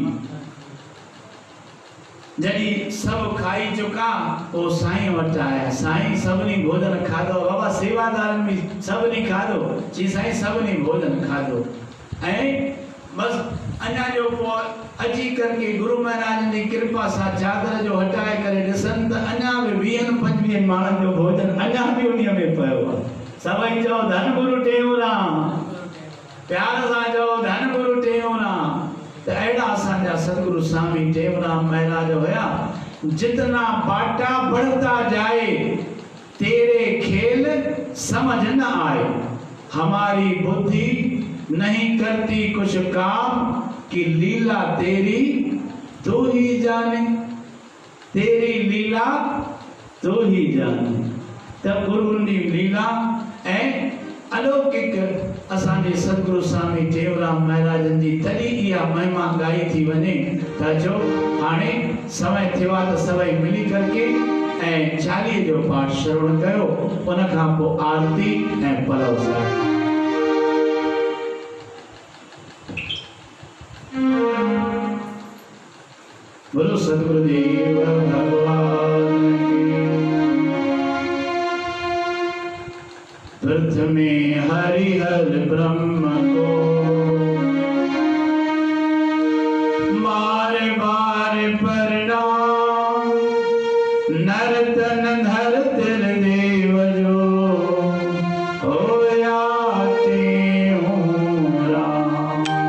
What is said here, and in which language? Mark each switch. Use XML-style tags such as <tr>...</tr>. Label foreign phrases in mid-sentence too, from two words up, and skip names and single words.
<sd>जॾहिं सभु खाई चुका पोइ साईं वटि आया। साईं सभिनी भोजन खाधो, बाबा सेवादारनि बि सभिनी खाधो। चई साईं सभिनी भोजन खाधो ऐं बसि अञा जो पोइ अची करके गुरु महाराज जी कृपा सां चादर जो हटाए करे ॾिसनि त अञा बि 20-25 माण्हुनि जो भोजन अञा बि उन में पियो आहे। सभई चओ धन गुरु टेऊराम, प्यार सां चओ धन गुरु टेऊराम। त अहिड़ा असांजा सतगुरु स्वामी टेऊराम महाराज हुया।</sd> <hi>जितना बाटा बढ़ता जाए तेरे खेल समझ न आए, हमारी बुद्धि नहीं करती कुछ काम कि लीला तेरी तू ही जाने, तेरी लीला तू ही जाने।</hi> <sd>तब गुरुनि जी लीला ऐं अलौकिक असांजे सतगुरु स्वामी टेऊराम महाराजनि जी तॾहिं इहा महिमा गाई थी वञे त अचो हाणे समय थियो आहे त सभई मिली करके ऐं 40 जो पाठ श्रवण कयो, उन खां पोइ आरती ऐं पलव साहिब।</sd> <hi>बोलो सतगुरुदेव भगवान की। प्रथमे हरिहर ब्रह्म को बार बार प्रणाम, नरतन धरतर देव जो होया टेऊराम।</hi>